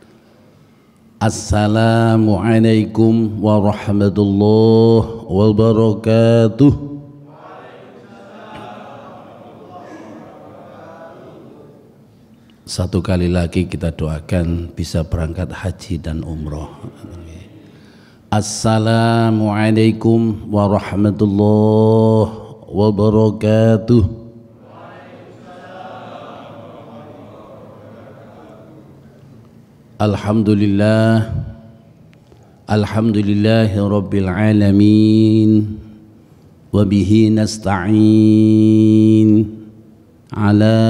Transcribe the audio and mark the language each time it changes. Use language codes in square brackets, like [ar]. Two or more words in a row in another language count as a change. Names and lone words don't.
[ar] السلام عليكم ورحمة الله وبركاته. [id] Satu kali lagi kita doakan bisa berangkat haji dan umroh. [ar] السلام عليكم ورحمة الله وبركاته. الحمد لله، الحمد لله رب العالمين، وبه نستعين على